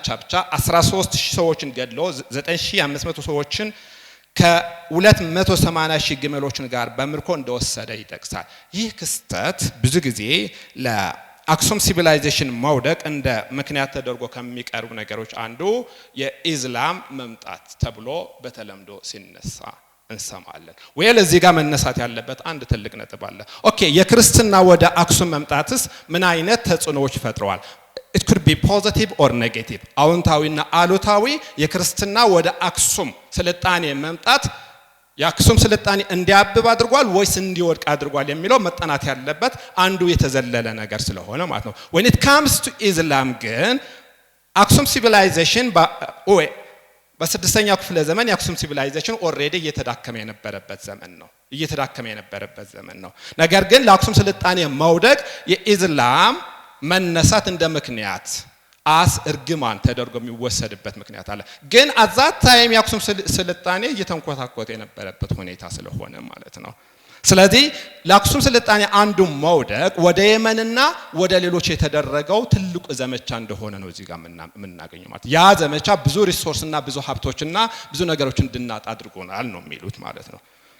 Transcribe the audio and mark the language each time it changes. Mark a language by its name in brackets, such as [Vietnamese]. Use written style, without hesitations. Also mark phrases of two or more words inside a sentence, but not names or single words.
[Amharic] ብቻ 13000 ሰዎችን ገድሎ 9500 ሰዎችን ከ280,000 ግመሎችን ጋር በምርኮ እንደወሰደ ይጠቅሳል። ይህ ክስተት ብዙ ጊዜ ለአክሱም ሲቪላይዜሽን መውደቅ እንደ ምክንያት ተደርጎ ከሚቀርቡ ነገሮች አንዱ የኢስላም መምጣት ተብሎ በተለምዶ ሲነሳ እንሰማለን። ወይ ለዚህ ጋር መነሳት ያለበት አንድ ትልቅ ነጥብ አለ። ኦኬ የክርስትና ወደ አክሱም መምጣትስ ምን አይነት ተጽዕኖዎች ፈጥረዋል? [English] it could be positive or negative [Amharic] አዎንታዊና አሉታዊ የክርስትና ወደ አክሱም ስልጣኔ መምጣት የአክሱም ስልጣኔ እንዲያብብ አድርጓል ወይስ እንዲወድቅ አድርጓል የሚለው መጠናት ያለበት አንዱ የተዘለለ ነገር ስለሆነ ማለት ነው። [English] when it comes to Islam [Amharic] ግን አክሱም ሲቪላይዜሽን በስድስተኛው ክፍለ ዘመን የአክሱም ሲቪላይዜሽን ኦሬዲ እየተዳከመ የነበረበት ዘመን ነው። ነገር ግን ለአክሱም ስልጣኔ መውደቅ የኢስላም መነሳት እንደ ምክንያት እርግማን ተደርጎ የሚወሰድበት ምክንያት አለ። ግን [English] at that time [Amharic] የአክሱም ስልጣኔ እየተንኮታኮተ የነበረበት ሁኔታ ስለሆነ ማለት ነው። ስለዚህ ለአክሱም ስልጣኔ አንዱ መውደቅ ወደ የመንና ወደ ሌሎች የተደረገው ትልቁ ዘመቻ እንደሆነ ነው እዚህ ጋር የምናገኘው ማለት ያ ዘመቻ ብዙ ሪሶርስና ብዙ ሀብቶችና ብዙ ነገሮችን እንድናጣ አድርጎናል ነው የሚሉት ማለት ነው።